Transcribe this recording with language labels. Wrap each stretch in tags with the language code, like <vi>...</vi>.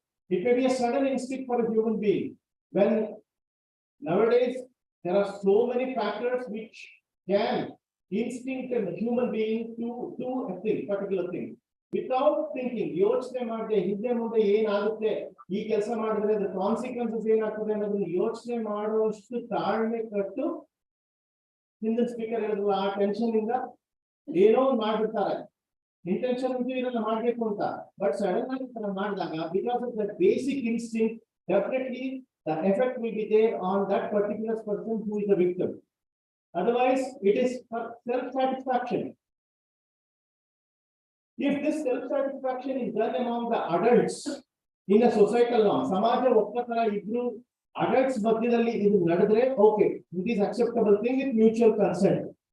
<en>It may be a sudden instinct for a human being. When nowadays there are so many factors which can instinct a human being to do a thing, particular thing. Without thinking,</en> <kn>ಯೋಚನೆ ಮಾಡದೆ ಹಿಂದೆ ಮುಂದೆ ಏನಾಗುತ್ತೆ ಈ ಕೆಲಸ ಮಾಡಿದ್ರೆ</kn> <en>the consequences</en> <kn>ಏನಾಗ್ತದೆ ಅನ್ನೋದನ್ನ ಯೋಚನೆ ಮಾಡುವಷ್ಟು ತಾಳ್ಮೆ ಕಟ್ಟು ಹಿಂದಿನ ಸ್ಪೀಕರ್ ಹೇಳಿದ್ರು ಆ ಟೆನ್ಷನ್ ಇಂದ ಏನೋ ಒಂದು ಮಾಡ್ಬಿಡ್ತಾರೆ ಇಂಟೆನ್ಷನ್ ಅಂತೂ ಇದನ್ನ ಮಾಡ್ಬೇಕು ಅಂತ ಬಟ್ ಸಡನ್ ಆಗಿ ಮಾಡಿದಾಗ</kn> <en>Because of that basic instinct definitely the effect will be there on that particular person who is the victim. Otherwise, it is for self-satisfaction. If this self-satisfaction is done among the adults in a societal norm,</en> <kn>ಸಮಾಜ ಒಪ್ಪತರ ಇಬ್ರು</kn> <en>adults</en> <kn>ಮಧ್ಯದಲ್ಲಿ ಇದು ನಡೆದ್ರೆ</kn> <en>okay, it is acceptable thing with mutual consent.</en>